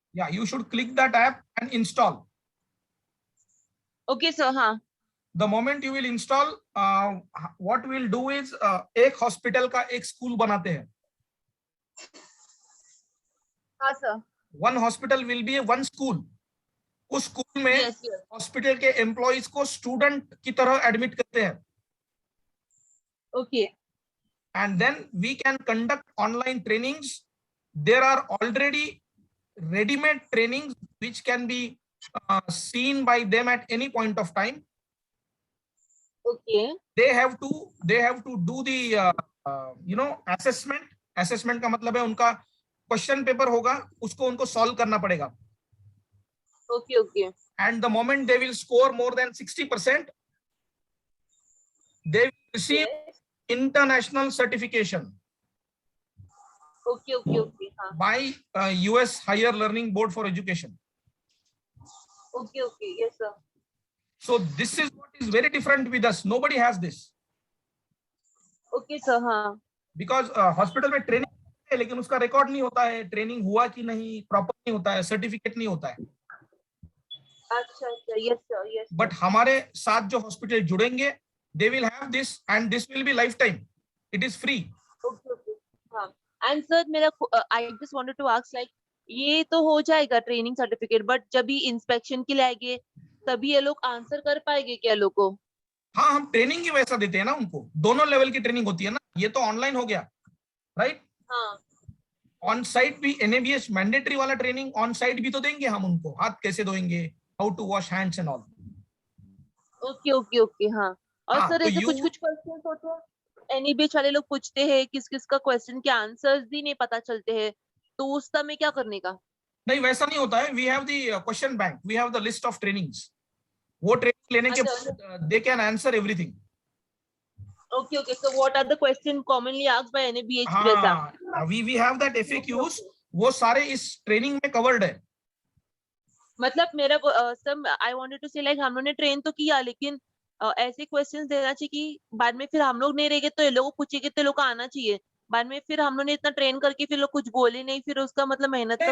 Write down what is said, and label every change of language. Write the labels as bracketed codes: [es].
[en] Yeah, you should click that app and install. Okay, sir. हाँ. The moment you will install, what we'll do is [hi] एक hospital का एक school बनाते हैं. हाँ, sir. [en] One hospital will be one school. [hi] उस school में [en] Yes, yes. [hi] Hospital के एम्प्लॉइज को स्टूडेंट की तरह एडमिट करते हैं. [en] Okay. And then we can conduct online trainings. There are already ready-made trainings which can be seen by them at any point of time. Okay. They have to do the assessment. [hi] Assessment का मतलब है उनका question paper होगा, उसको उनको solve करना पड़ेगा. [en] Okay, okay. And the moment they will score more than 60%, they will receive Yes. international certification Okay, okay, okay. हाँ. by US Higher Learning Board for Education. Okay, okay. Yes, sir. So this is what is very different with us. Nobody has this Okay, sir. हाँ. [hi] because hospital में training है, लेकिन उसका record नहीं होता है, training हुआ कि नहीं, प्रॉपर नहीं होता है, सर्टिफिकेट नहीं होता है. [en] अच्छा, अच्छा. Yes, sir. Yes. [hi] बट हमारे साथ जो हॉस्पिटल जुड़ेंगे, [en] they will have this and this will be lifetime. It is free. Okay, okay. हाँ. [hi] And sir, मेरा [en] I just wanted to ask like [hi] ये तो हो जाएगा ट्रेनिंग सर्टिफिकेट, बट जब भी इंस्पेक्शन के लिए आएंगे तभी ये लोग आंसर कर पाएंगे क्या लोग को? हाँ, हम ट्रेनिंग ही वैसा देते हैं ना उनको. दोनों लेवल की ट्रेनिंग होती है ना. ये तो ऑनलाइन हो गया, राइट? हाँ. ऑन साइट भी NABH मैंडेटरी वाला ट्रेनिंग ऑन साइट भी तो देंगे हम उनको. हाथ कैसे धोएंगे, [en] How to wash hands and all. [hi] Okay, okay, okay. हाँ. और हाँ, सर तो ऐसे कुछ कुछ क्वेश्चन होते हैं NABH वाले लोग पूछते हैं, किस किस का क्वेश्चन के आंसर्स भी नहीं पता चलते हैं, तो उस समय क्या करने का? नहीं, वैसा नहीं होता है. [en] We have the question bank, we have the list of trainings. [hi] वो ट्रेनिंग लेने के बाद [en] They can answer everything. Okay, okay. So what are the questions commonly asked by NABH जैसा? हाँ, we have that FAQs. [hi] वो सारे इस training में कवर्ड है. मतलब मेरा सर [en] I wanted to say like [hi] हम लोग ने ट्रेन तो किया, लेकिन ऐसे क्वेश्चंस देना चाहिए कि बाद में फिर हम लोग नहीं रहेंगे तो ये लोग पूछेंगे तो ये लोग को आना चाहिए. बाद में फिर हम लोग ने इतना ट्रेन करके फिर लोग कुछ बोले नहीं, फिर उसका मतलब मेहनत का